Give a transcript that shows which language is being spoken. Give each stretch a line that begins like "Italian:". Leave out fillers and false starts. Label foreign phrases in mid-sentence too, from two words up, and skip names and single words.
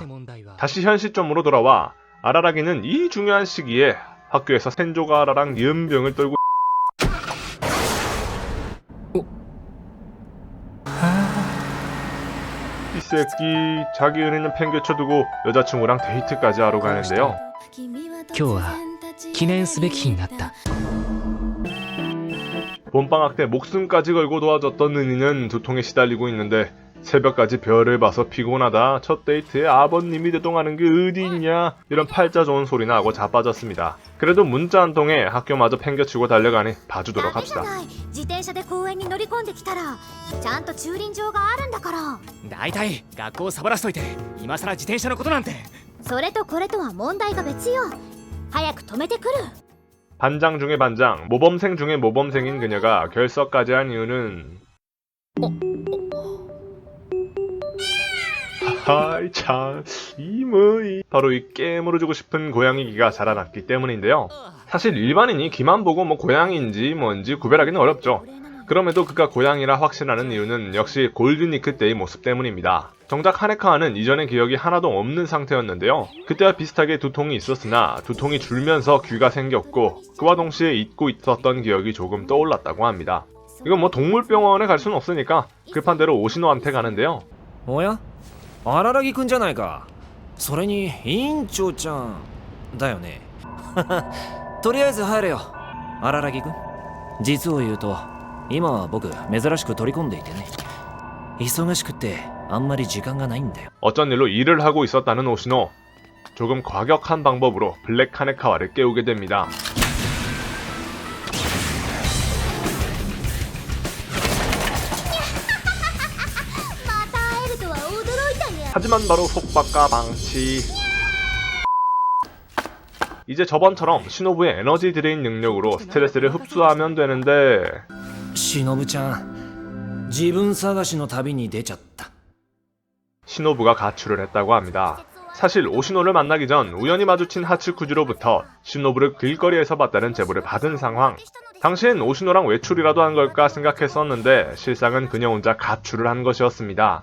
Korean: 다시 현 시점으로 돌아와 아라라기는 이 중요한 시기에 학교에서 센조가하라랑 연병을 떨고 이 새끼 자기 은혜는 팽개쳐두고 여자친구랑 데이트까지 하러 가는데요.
Japanese: 今日は記念すべき日になった。
Korean: 봄방학 때 목숨까지 걸고 도와줬던 은희는 두통에 시달리고 있는데 새벽까지 별을 봐서 피곤하다, 첫 데이트에 아버님이 대동하는 게 어디 있냐, 이런 팔자 좋은 소리나 하고 자빠졌습니다. 그래도 문자 한 통에 학교마저 팽개치고 달려가니 봐주도록 합시다.
Japanese: 自転車で公園に乗り込んできたらちゃんと駐輪場があるんだから。大体学校サボらしといて今さら自転車のことなんて。それとこれとは問題が別よ。早く止めてくる。
Korean: 반장 중에 반장, 모범생 중에 모범생인 그녀가 결석까지 한 이유는 하이 참, 바로 이 깨물어주고 싶은 고양이기가 자라났기 때문인데요. 사실 일반인이 귀만 보고 고양이인지 뭔지 구별하기는 어렵죠. 그럼에도 그가 고양이라 확신하는 이유는 역시 골든위크 때의 모습 때문입니다. 정작 하네카와는 이전의 기억이 하나도 없는 상태였는데요. 그때와 비슷하게 두통이 있었으나 두통이 줄면서 귀가 생겼고 그와 동시에 잊고 있었던 기억이 조금 떠올랐다고 합니다. 이건 동물병원에 갈 수는 없으니까 급한 대로 오시노한테 가는데요.
Japanese: おや、荒らぎくんじゃないか。それに委員長ちゃんだよね。とりあえず入れよ、荒らぎくん。実を言うと今は僕珍しく取り込んでいてね。忙しくてあんまり時間がないんだよ。
Korean: 어쩐 일로 일을 하고 있었다는 오시노. 조금 과격한 방법으로 블랙 카네카와를 깨우게 됩니다. 하지만 바로 속박과 방치. 이제 저번처럼 시노부의 에너지 드레인 능력으로 스트레스를 흡수하면 되는데
Japanese: しのぶちゃん、自分探しの旅に出ちゃった。
Korean: 시노부가 가출을 했다고 합니다. 사실 오시노를 만나기 전 우연히 마주친 하츠쿠지로부터 시노부를 길거리에서 봤다는 제보를 받은 상황. 당시엔 오시노랑 외출이라도 한 걸까 생각했었는데 실상은 그녀 혼자 가출을 한 것이었습니다.